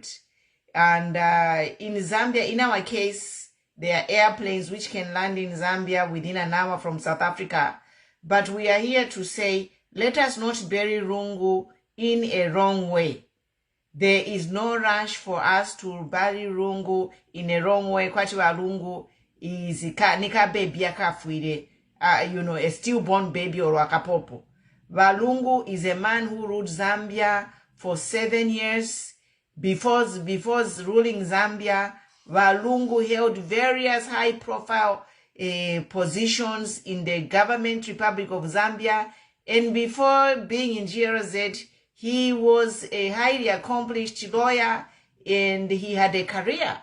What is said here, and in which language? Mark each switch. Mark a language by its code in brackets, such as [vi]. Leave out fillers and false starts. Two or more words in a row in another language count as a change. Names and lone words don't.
[en] And in Zambia, in our case, there are airplanes which can land in Zambia within an hour from South Africa. But we are here to say, let us not bury Lungu in a wrong way. There is no rush for us to bury Lungu in a wrong way. [bem] Kwati wa Lungu is nika baby akafuire, [en] a stillborn baby or [bem] wakapopo. [en] Lungu is a man who ruled Zambia for 7 years. Before ruling Zambia, Lungu held various high-profile positions in the government Republic of Zambia, and before being in GRZ, he was a highly accomplished lawyer, and he had a career.